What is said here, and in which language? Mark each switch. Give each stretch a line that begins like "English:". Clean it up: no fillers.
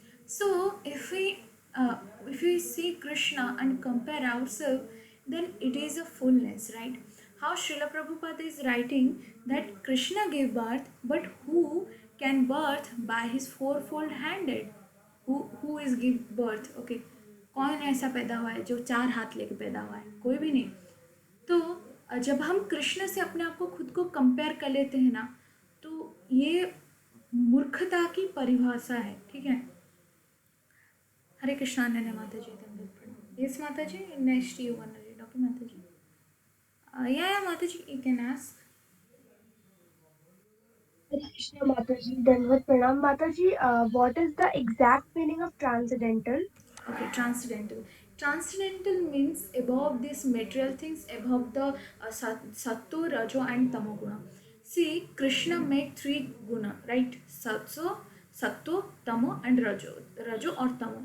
English: So if we see Krishna and compare ourselves, then it is a fullness, right? How Srila Prabhupada is writing that Krishna gave birth, but who can birth by his fourfold handed? Who is give birth?
Hindi: Okay, कौन ऐसा पैदा हुआ है जो चार हाथ लेके पैदा हुआ है? कोई भी नहीं. तो जब हम कृष्ण से अपने आप को खुद को कंपेयर कर लेते हैं ना तो ये मूर्खता की परिभाषा है ठीक है हरे कृष्णा नन्हे माता जी
English: Yes माता जी next you one doctor माता जी या माता जी you can ask Hare Krishna Mataji, Danvat Pranam Mataji. What is the exact meaning of transcendental? Okay, transcendental. Transcendental means above these material things, above the Sattu, Rajo, and Tamo guna. See, Krishna made three guna, right? Sattu, Tamo, and Rajo or Tamo.